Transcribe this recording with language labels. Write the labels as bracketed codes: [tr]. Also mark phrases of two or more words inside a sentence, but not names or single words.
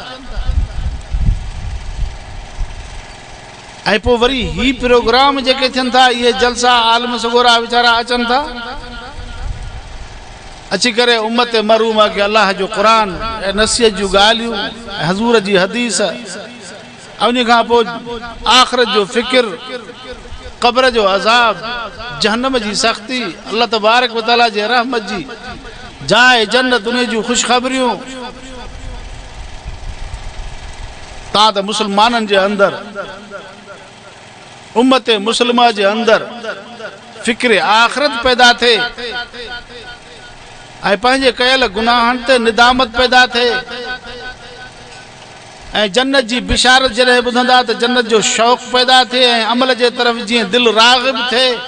[sd] ऐं पोइ वरी ही प्रोग्राम जेके थियनि था, इहे जलसा आलम सगोरा वीचारा अचनि था, अची करे उम्मत मरूम खे अल्लाह जो क़ुरान ऐं नसीहत जूं ॻाल्हियूं ऐं हज़ूर जी हदीस ऐं उन खां पोइ आख़िरत जो फ़िक्र, क़ब्र जो अज़ाब, जहन्नम जी सख़्ती, [ar] الله تبارك وتعالى [sd] जे रहमत जी जाए जन्नत, उन जूं ख़ुशख़बरियूं। तव्हां त मुसलमाननि जे अंदरि, उम्मत मुस्लिमा जे अंदरि फिक्र आखिरत पैदा थे ऐं पंहिंजे कयल गुनाहनि ते निदामत पैदा थे ऐं जन्नत जी बिशारत जॾहिं ॿुधंदा त जन्नत जो शौक़ पैदा थिए ऐं अमल जे तरफ़ जीअं दिलि राग़िब थिए।